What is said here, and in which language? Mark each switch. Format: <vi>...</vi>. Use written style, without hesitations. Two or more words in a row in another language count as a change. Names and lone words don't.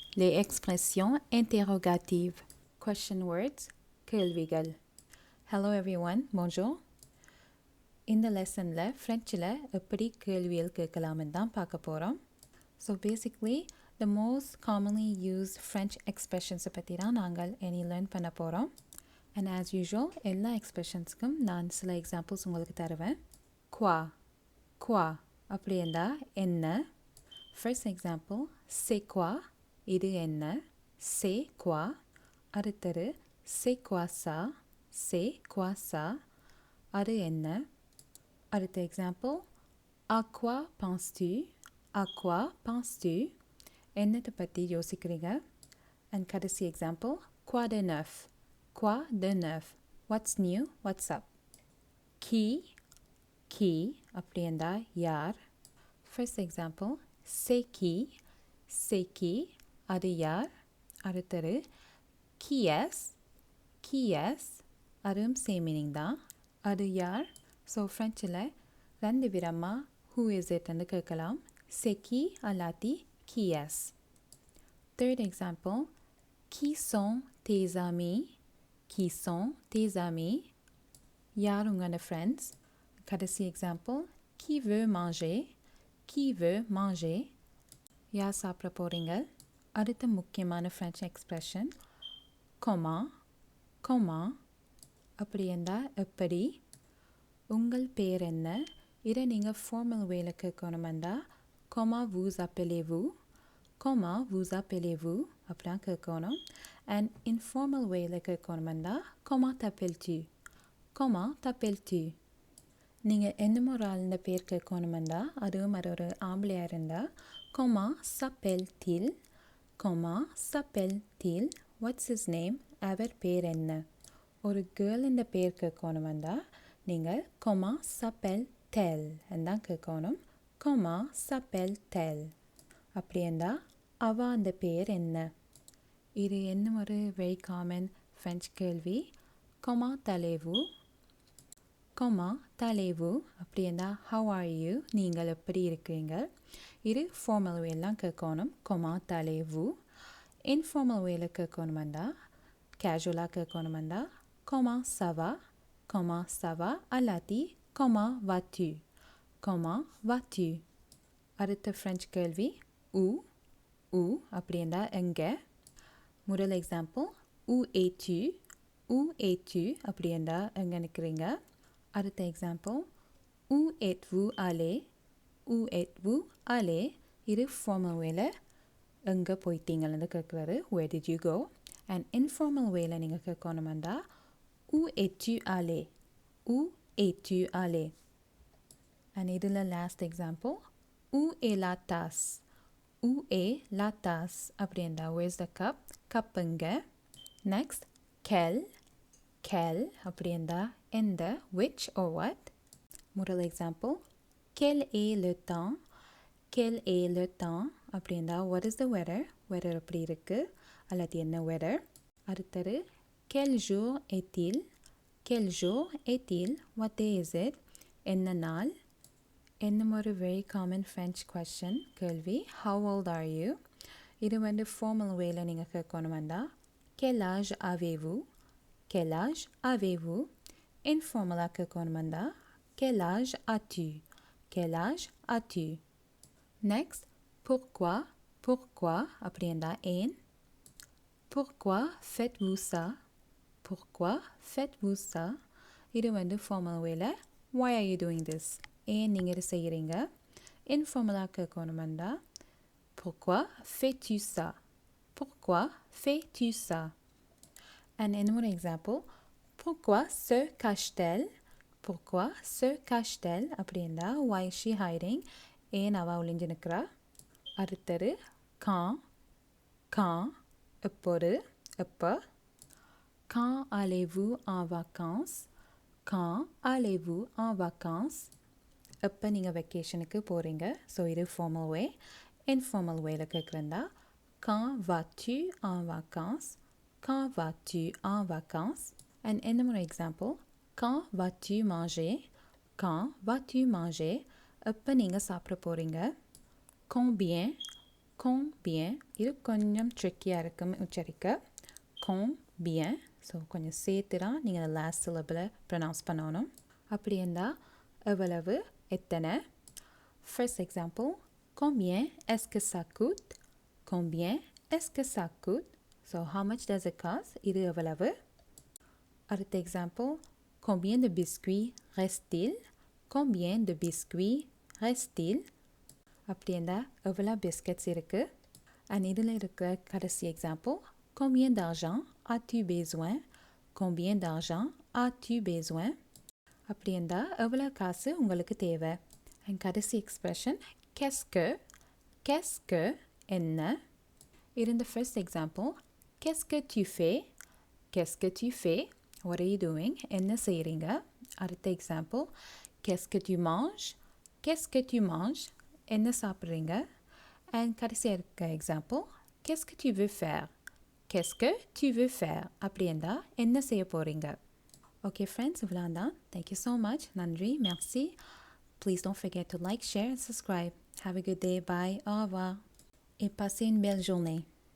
<fr>Les expressions interrogatives.</fr> <en>Question words. கேள்விகள். Hello everyone.</en> <fr>Bonjour.</fr> <ta>இந்த லெசனில் ஃப்ரெஞ்சில் எப்படி கேள்விகள் கேட்கலாம்னு தான் பார்க்க போகிறோம்.</ta> <en>so basically the most commonly used French expressions</en> <ta>பற்றி தான் நாங்கள் இனி லேர்ன் பண்ண போகிறோம்.</ta> <en>And as usual</en> <ta>எல்லா எக்ஸ்பிரஷன்ஸ்க்கும் நான் சில எக்ஸாம்பிள்ஸ் உங்களுக்கு தருவேன். Quoi அப்படி இருந்தால் என்ன.</ta> <en>first example</en> <fr>c'est quoi</fr> <ta>இது என்ன.</ta> <fr>c'est quoi.</fr> <ta>அடுத்தது</ta> <fr>c'est quoi ça</fr> <ta>அது என்ன. அடுத்த எக்ஸாம்பிள்</ta> <fr>à quoi penses-tu</fr> <ta>என்னத்தை பற்றி யோசிக்கிறீங்க. அண்ட் கடைசி எக்ஸாம்பிள்</ta> <fr>quoi de neuf</fr> <en>what's new, what's up.</en> <ta>qui அப்படி இருந்தால் யார்.</ta> <en>first example</en> <fr>c'est qui</fr> <ta>அது யார். அடுத்தது</ta> <fr>qui est</fr> <ta>அதுவும்</ta> <en>same meaning</en> <ta>தான். அது யார். ஸோ ஃப்ரெஞ்சில் ரெண்டு விதமாக</ta> <en>who is it</en> <ta>ன்னு கேட்கலாம்.</ta> <fr>c'est qui</fr> <ta>அல்லாட்டி</ta> <fr>qui est.</fr> <en>third example</en> <fr>qui sont tes amis</fr> <ta>யார் உங்களோட ஃப்ரெண்ட்ஸ். கடைசி எக்ஸாம்பிள்</ta> <fr>qui veut manger</fr> <ta>யார் சாப்பிட போகிறீங்க. அடுத்த முக்கியமான</ta> <en>French expression</en> <ta>comment அப்படி இருந்தால் எப்படி. உங்கள் பேர் என்ன. இதை நீங்கள்</ta> <en>formal way</en> <ta>கேட்கணுமெண்டா</ta> <fr>comment vous appelez-vous</fr> <ta>அப்படிலாம் கேட்கணும். அண்ட்</ta> <en>informal way</en> <ta>கேட்கணுமெண்டா</ta> <fr>comment t'appelles-tu.</fr> <ta>நீங்கள் என்ன ஒரு ஆளுந்த பேர் கேட்கணுமெண்டா அதுவும் அது ஒரு ஆம்பளையாக இருந்தால்</ta> <fr>comment s'appelle-t-il</fr> <en>what's his name</en> <ta>அவர் பேர் என்ன. ஒரு கேர்ள் இந்த பேர் கேட்கணுமெண்டா நீங்கள்</ta> <fr>comment s'appelle-t-elle</fr> <ta>தான் கேட்கணும்.</ta> <fr>comment s'appelle-t-elle</fr> <ta>அப்படி இருந்தால் அவ அந்த பேர் என்ன. இது என்ன ஒரு</ta> <en>very common French</en> <ta>கேள்வி.</ta> <fr>comment allez-vous</fr> <ta>அப்படி இருந்தால்</ta> <en>how are you</en> <ta>நீங்கள் எப்படி இருக்கிறீங்க. இது</ta> <en>formal way</en> <ta>கேட்கணும்</ta> <fr>comment allez-vous.</fr> <en>informal way</en> <ta>கேட்கணுமெண்டா கேஷுவலாக கேட்கணுமெண்டா</ta> <fr>comment ça va</fr> <ta>அல்லாட்டி</ta> <fr>comment vas-tu.</fr> <ta>அடுத்த ஃப்ரெஞ்ச் கேள்வி où அப்படி இருந்தால் எங்கே. முதல் எக்ஸாம்பிள்</ta> <fr>où es-tu</fr> <ta>அப்படி இருந்தால் எங்கே நிற்கிறீங்க. அடுத்த எக்ஸாம்பிள்</ta> <fr>où êtes-vous allé</fr> <ta>இது</ta> <en>formal way</en> <ta>எங்கே போயிட்டீங்கன்னு கேட்குறாரு</ta> <en>where did you go.</en> <ta>அண்ட்</ta> <en>informal way</en> <ta>நீங்கள் கேட்கணுமெண்டா</ta> <fr>où es-tu allé.</fr> <ta>அண்ட் இதில்</ta> <en>last example</en> <fr>où est la tasse</fr> <ta>அப்படி இருந்தால்</ta> <en>where's the cup</en> <ta>கப்புங்க. நெக்ஸ்ட் quel அப்படி இருந்தால் எந்த</ta> <en>which or what.</en> <ta>முதல் எக்ஸாம்பிள்</ta> <fr>quel est le temps</fr> <ta>அப்படி இருந்தால்</ta> <en>what is the weather</en> <ta>அப்படி இருக்குது அல்லாட்டி என்ன weather. அடுத்தது</ta> <fr>quel jour est-il</fr> <en>what day is it</en> <ta>என்ன நாள். என்ன ஒரு</ta> <en>very common French question</en> <ta>கேள்வி</ta> <en>how old are you.</en> <ta>இது வந்து</ta> <en>formal way</en> <ta>நீங்கள் கேட்கணுமெண்டா</ta> <fr>quel âge avez-vous.</fr> <ta>இன்ஃபார்மலாக கேட்கணுமெண்டா</ta> <fr>quel âge as-tu.</fr> <ta>நெக்ஸ்ட் pourquoi அப்படி இருந்தால் ஏன்.</ta> <fr>pourquoi faites-vous ça</fr> <ta>இது வந்து</ta> <en>formal way why are you doing this</en> <ta>ஏன் நீங்கள் இது செய்கிறீங்க. இன்ஃபார்மலாக கேட்கணுமெண்டா</ta> <fr>pourquoi fais-tu ça.</fr> <ta>அண்ட் இன்னொரு எக்ஸாம்பிள்</ta> <fr>pourquoi se cache-t-elle</fr> <ta>அப்படி இருந்தால்</ta> <en>why is she hiding</en> <ta>ஏன் அவள் ஒளிஞ்சு நிற்கிறா. அடுத்தது quand எப்போ.</ta> <fr>quand allez-vous en vacances</fr> <ta>எப்போ நீங்கள் வெக்கேஷனுக்கு போகிறீங்க. ஸோ இது</ta> <en>formal way. informal way</en> <ta>கேட்குறதா</ta> <fr>quand vas-tu en vacances.</fr> <ta>அண்ட் என்ன ஒரு எக்ஸாம்பிள்</ta> <fr>quand vas-tu manger</fr> <ta>எப்போ நீங்கள் சாப்பிட போகிறீங்க.</ta> <fr>combien combien</fr> <ta>இது கொஞ்சம் ட்ரிக்கியாக இருக்கும் உச்சரிக்க combien ஸோ கொஞ்சம் சேர்த்து தான் நீங்கள் அந்த</ta> <en>last syllable pronounce</en> <ta>பண்ணணும் அப்படி இருந்தால் எவ்வளவு எத்தனை</ta> <en>First example,</en> <fr>combien est-ce que ça coûte? Combien est-ce que ça coûte?</fr> <en>So, how much does it cost?</en> <ta>இது எவ்வளவு? அடுத்த example,</ta> <fr>combien de biscuits reste-t-il? Combien de biscuits reste-t-il?</fr> <ta>அப்படி இருந்தால் எவ்வளோ பிஸ்கட்ஸ் இருக்குது அண்ட் இதில் இருக்கிற கடைசி எக்ஸாம்பிள்</ta> <fr>combien d'argent as-tu besoin? Combien d'argent as-tu besoin?</fr> <ta>அப்படி இருந்தால் எவ்வளோ காசு உங்களுக்கு தேவை அண்ட் கடைசி எக்ஸ்பிரஷன்</ta> <fr>qu'est-ce que</fr> <ta>என்ன இது இந்த</ta> <en>first example</en> <fr>qu'est-ce que tu fais? Qu'est-ce que tu fais?</fr> <en>What are you doing?</en> <ta>என்ன செய்கிறீங்க அடுத்த எக்ஸாம்பிள்</ta> <fr>qu'est-ce que tu manges? Qu'est-ce que tu manges?</fr> <ta>என்ன சாப்பிட்றீங்க அண்ட் கடைசியாக இருக்க எக்ஸாம்பிள்</ta> <fr>qu'est-ce que tu veux faire? Qu'est-ce que tu veux faire?</fr> <ta>அப்படி இருந்தால் என்ன செய்ய போகிறீங்க</ta> <en>okay friends</en> <ta>இவ்வளோ தான்</ta> <en>thank you so much நன்றி merci Please don't forget to like, share and subscribe. Have a good day. Bye.</en> <fr>Au revoir. Et passez une belle journée.</fr>